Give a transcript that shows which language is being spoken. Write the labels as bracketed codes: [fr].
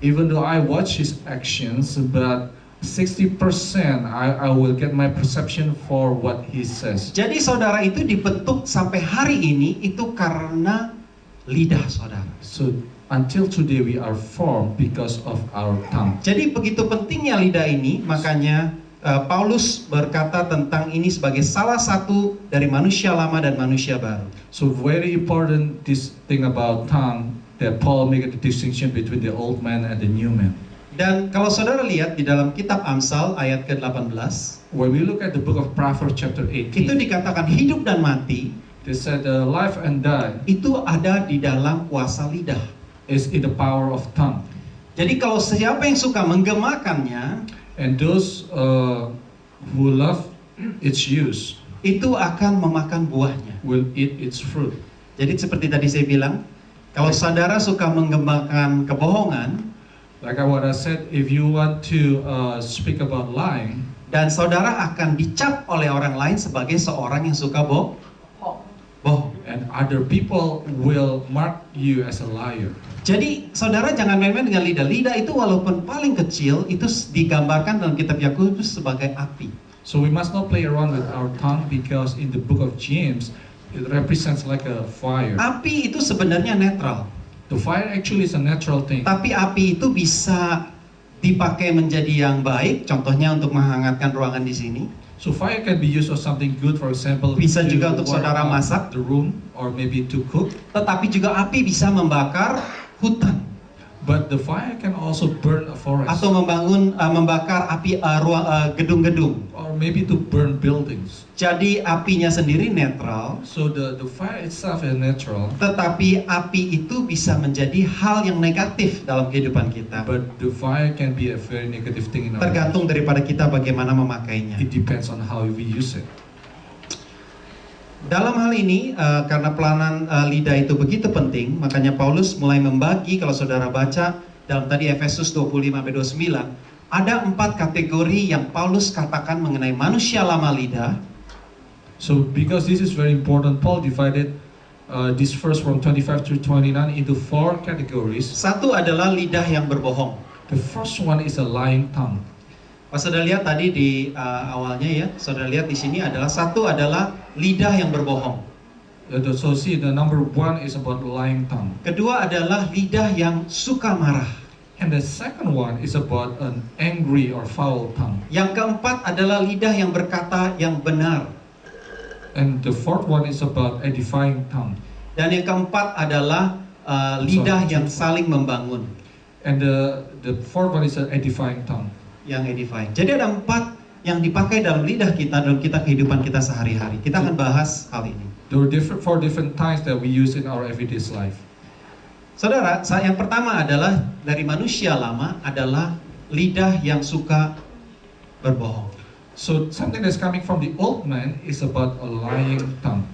[en] even though I watch his actions, but 60% I will get my perception for what he says. [id] Jadi saudara itu dibentuk sampai hari ini itu karena lidah saudara. [en] So until today we are formed because of our tongue. [id] Jadi begitu pentingnya lidah ini, makanya Paulus berkata tentang ini sebagai salah satu dari manusia lama dan manusia baru. [en] So very important this thing about tongue that Paul make a distinction between the old man and the new man. [id] Dan kalau saudara lihat di dalam kitab Amsal ayat ke-18, [en] When we look at the book of Proverbs chapter [id] itu [en] 18, [id] dikatakan hidup dan mati [en] they said life and death [id] itu ada di dalam kuasa lidah. [en] is in the power of tongue. [id] Jadi kalau siapa yang suka menggemakannya, [en] And those who love its use [id] itu akan memakan buahnya. [en] will eat its fruit. [id] Jadi seperti tadi saya bilang, kalau saudara suka menggemakan kebohongan, [en] Like what I said, if you want to speak about lying, [id] dan saudara akan dicap oleh orang lain sebagai seorang yang suka bohong. [en] and other people will mark you as a liar. [id] Jadi saudara jangan main-main dengan lidah. Lidah itu walaupun paling kecil, itu digambarkan dalam kitab Yakobus sebagai api. [en] So we must not play around with our tongue because in the book of James, it represents like a fire. [id] Api itu sebenarnya netral. [en] The fire actually is a natural thing. [id] Tapi api itu bisa dipakai menjadi yang baik, contohnya untuk menghangatkan ruangan di sini. [en] So fire can be used for something good, for example, [id] Bisa [en] to [id] juga untuk [en] warm [id] saudara [en] up [id] masak. [en] the room or maybe to cook. [id] Tetapi juga api bisa membakar hutan [en] But the fire can also burn a forest [id] atau membakar api gedung-gedung. [en] or maybe to burn buildings. [id] Jadi apinya sendiri netral, [en] So the fire itself is natural, [id] tetapi api itu bisa menjadi hal yang negatif dalam kehidupan kita. [en] but the fire can be a very negative thing in our life. [id] Tergantung daripada kita bagaimana memakainya. [en] It depends on how we use it. [id] Dalam hal ini, karena pelanan lidah itu begitu penting, makanya Paulus mulai membagi, kalau saudara baca dalam tadi Efesus 25-29, ada 4 kategori yang Paulus katakan mengenai manusia lama lidah. [en] So because this is very important, Paul divided this verse from 25 to 29 into 4 categories. [id] Satu adalah lidah yang berbohong. [en] The first one is a lying tongue. [id] Pas saudara lihat tadi di awalnya ya, saudara lihat di sini satu adalah lidah yang berbohong. [en] So see, the number 1 is about lying tongue. [id] Kedua adalah lidah yang suka marah. [en] And the second one is about an angry or foul tongue. [id] Yang keempat adalah lidah yang berkata yang benar. [en] And the fourth one is about edifying tongue. [id] Dan yang keempat adalah lidah yang saling membangun. [en] And the fourth one is an edifying tongue. [id] Yang edifying. Jadi ada 4 yang dipakai dalam lidah kita, dalam kehidupan kita sehari-hari. Kita akan bahas hal ini. [en] There are 4 different tongues that we use in our everyday life. [id] Saudara, yang pertama adalah dari manusia lama adalah lidah yang suka berbohong. [en] So something that's coming from the old man is about a lying tongue.